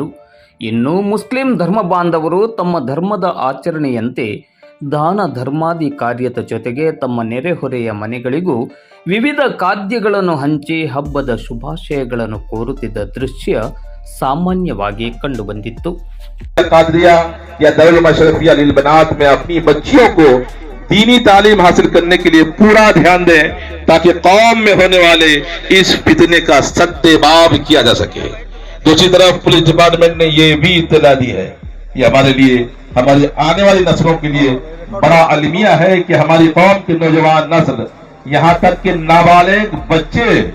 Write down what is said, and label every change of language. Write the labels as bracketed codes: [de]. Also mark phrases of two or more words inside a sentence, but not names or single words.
[kn] ಇನ್ನು ಮುಸ್ಲಿಂ ಧರ್ಮ ಬಾಂಧವರು ತಮ್ಮ ಧರ್ಮದ ಆಚರಣೆಯಂತೆ ದಾನ ಧರ್ಮಾದಿ ಕಾರ್ಯದ ಜೊತೆಗೆ ತಮ್ಮ ನೆರೆಹೊರೆಯ ಮನೆಗಳಿಗೂ ವಿವಿಧ ಖಾದ್ಯಗಳನ್ನು ಹಂಚಿ ಹಬ್ಬದ ಶುಭಾಶಯಗಳನ್ನು ಕೋರುತ್ತಿದ್ದ ದೃಶ್ಯ ಸಾಮಾನ್ಯವಾಗಿ ಕಂಡುಬಂದಿತ್ತು. [ur] قادریہ یا دارالمشرفیہ للبنات میں اپنی بچیوں کو دینی تعلیم حاصل کرنے کے لیے پورا دھیان دیں تاکہ قوم میں ہونے والے اس فتنے کا سدباب کیا جا سکے. دوسری طرف [en] police department [ur] نے یہ بھی اطلاع دی ہے، یہ ہمارے لیے، ہماری آنے والی نسلوں کے لیے بڑا المیہ ہے کہ ہماری قوم کے نوجوان نسل، یہاں تک کہ نابالغ بچے